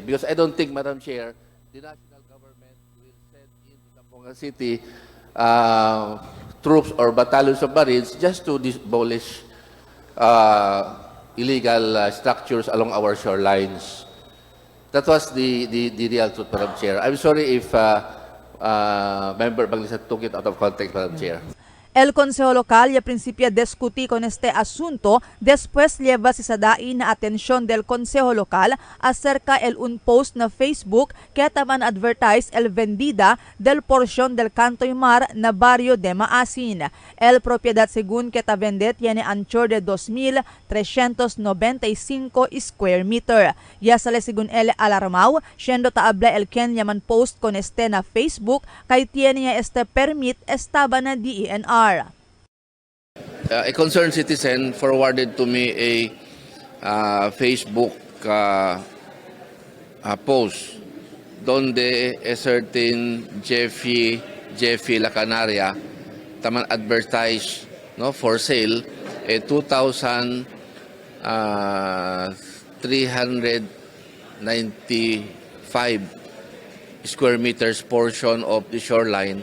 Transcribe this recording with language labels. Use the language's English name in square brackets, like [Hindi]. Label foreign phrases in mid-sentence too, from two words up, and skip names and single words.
[English] Because I don't think, Madam Chair, the national government will send into Zamboanga City troops or battalions of Marines just to demolish illegal structures along our shorelines. That was the real truth, Madam Chair. I'm sorry if Member Evangelista took it out of context, Madam Chair. [Chavacano] El Consejo Local ya principia discutir con este asunto después lleva si sadai na atensyon del Consejo Local acerca el un post na Facebook que taban advertise el vendida del porción del Cantoy Mar na barrio de Maasin. El propiedad según que ta vende tiene anchor de 2,395 [English] square meter. [Chavacano] Ya sale según el alarmao, siendo taabla el Ken yaman post con este na Facebook kay tiene este permit estaba na DENR. [English] A concerned citizen forwarded to me a Facebook post donde a certain Jeffy La Canaria taman advertise for sale a 2,395 square meters portion of the shoreline.